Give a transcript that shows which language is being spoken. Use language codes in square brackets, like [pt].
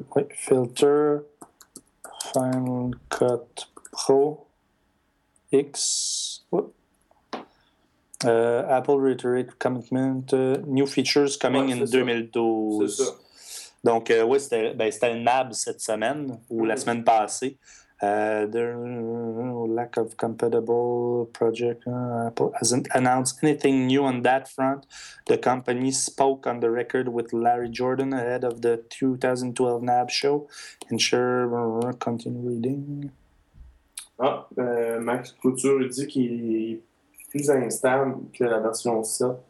[en] Filter. Final Cut Pro X. Apple Reiterate Commitment. New features coming in 2012. [fr] C'est ça. Donc, oui, c'était, ben, c'était le NAB cette semaine ou la semaine passée. [en] Lack of compatible project. Apple hasn't announced anything new on that front. The company spoke on the record with Larry Jordan ahead of the 2012 NAB show. Ensure, continue reading. [fr] Ah, Max Couture dit qu'il est plus instable que la version 7.